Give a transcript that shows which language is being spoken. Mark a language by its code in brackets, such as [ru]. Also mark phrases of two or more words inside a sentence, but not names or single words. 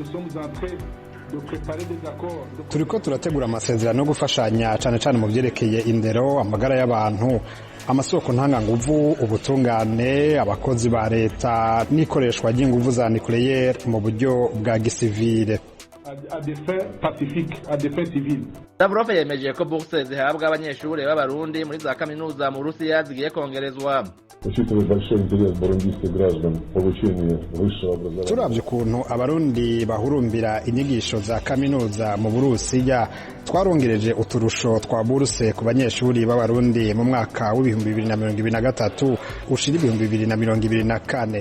[rn] Turiko turategura amasezerano yo gufashanya cane cane mu vyerekeye indero, amagara y'abantu, amasoko ntanganguvu, ubutungane, abakozi ba leta n'ikoreshwa ry'inguvu za nucléaire mu buryo bwa gisivile. [fr] À des fins pacifiques, à des fins civiles. [rn] Lavrov yemeje ko bourse zihabwa abanyeshure b'abarundi muri za kaminuza mu Rusiya zigiye kongerezwa. Turavye ukuntu abarundi bahurumbira inyigisho za kaminuza mu Burusiya, twarongereje uturusho twa bourse ku banyeshuri b'abarundi mu mwaka w'2023 ushira 2024.